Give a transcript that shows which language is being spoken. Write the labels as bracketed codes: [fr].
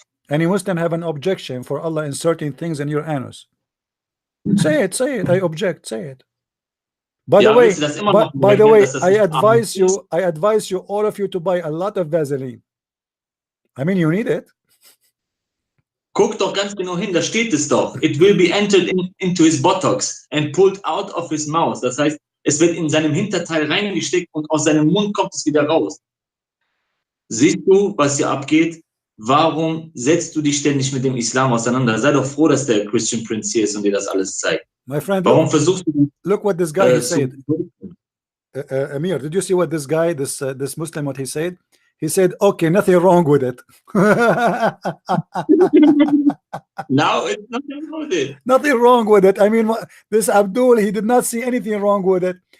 [en] Any Muslim have an objection for Allah inserting things in your anus? Say it, say it. I object, say it. By the way, I advise you, all of you, to buy a lot of Vaseline. I mean, you need it. [de] Guck doch ganz genau hin, da steht es doch. [en] It will be entered into his buttocks and pulled out of his mouth. [de] Das heißt, es wird in seinem Hinterteil reingesteckt und aus seinem Mund kommt es wieder raus. Siehst du, was hier abgeht? Warum setzt du dich ständig mit dem Islam auseinander? Sei doch froh, dass der Christian Prince hier ist und dir das alles zeigt. [en] My friend, [de] warum versuchst du? [en] Look what this guy said. Amir, did you see what this guy, this Muslim, what he said? He said, okay, nothing wrong with it. Now it's nothing wrong with it. Nothing wrong with it. I mean, this Abdul, he did not see anything wrong with it.